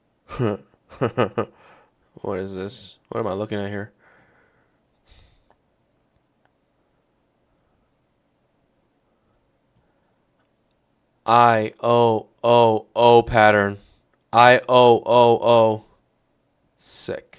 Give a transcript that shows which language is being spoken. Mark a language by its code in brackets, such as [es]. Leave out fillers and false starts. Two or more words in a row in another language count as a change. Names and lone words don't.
[en] What is this? What am I looking at here? I-O-O-O pattern. I-O-O-O. Sick.